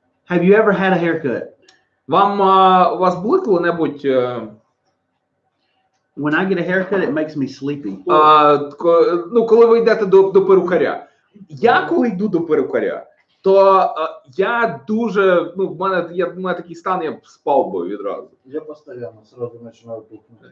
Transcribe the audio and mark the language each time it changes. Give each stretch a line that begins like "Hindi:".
English: Have you ever had a haircut?
Ukrainian: У вас були коли-небудь
English: When I get a haircut, it makes me sleepy.
Ukrainian: коли ви йдете до перукаря? Я коли йду до перукаря, то я дуже, в мене такий стан, я б спав би відразу.
Russian: Я постоянно сразу начинаю тухнуть.